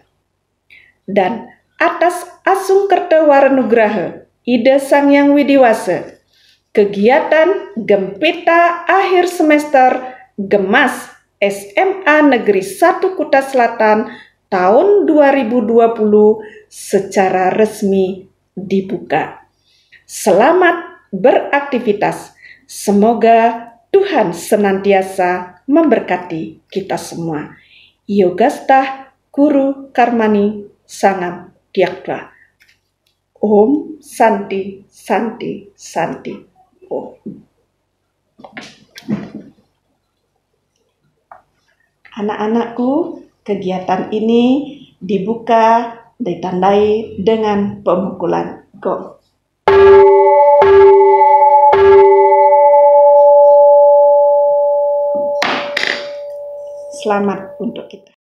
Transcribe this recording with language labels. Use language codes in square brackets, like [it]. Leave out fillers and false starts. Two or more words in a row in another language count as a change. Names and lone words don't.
[id] Dan atas [ban] Asung Kertawarenugraha [id] Ida Sang Hyang Widiwasa, kegiatan Gempita akhir semester Gemas SMA Negeri 1 Kuta Selatan tahun 2020 secara resmi dibuka. Selamat beraktivitas. Semoga Tuhan senantiasa memberkati kita semua. [sa] Yogastah Guru Karmani Sangam Diakwa. Om Santi Santi Santi Om. [id] Anak-anakku, kegiatan ini dibuka ditandai dengan pemukulan gong. Selamat untuk kita.